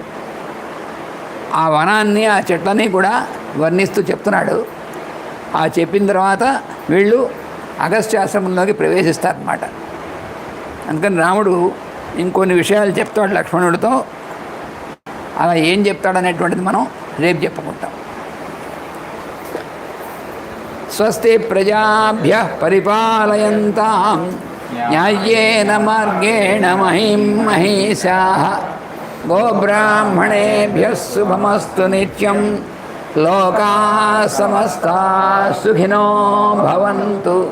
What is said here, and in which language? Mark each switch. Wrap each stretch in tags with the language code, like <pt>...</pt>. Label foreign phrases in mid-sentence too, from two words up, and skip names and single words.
<te>ఆ వనాన్ని ఆ చెట్లని కూడా వర్ణిస్తూ చెప్తున్నాడు. ఆ చెప్పిన తర్వాత వీళ్ళు అగస్త్యాశ్రమంలోకి ప్రవేశిస్తారన్నమాట. అందుకని రాముడు ఇంకొన్ని విషయాలు చెప్తాడు లక్ష్మణుడితో. అలా ఏం చెప్తాడనేటువంటిది మనం రేపు చెప్పుకుంటాం.</te> <sa>స్వస్తి ప్రజాభ్యః పరిపాలయంతాం న్యాయేన మార్గేణ మహిం మహీషాః గోబ్రాహ్మణేభ్యः శుభమస్తు నిత్యం. లోకాః సమస్తాః సుఖినో భవంతు.</sa>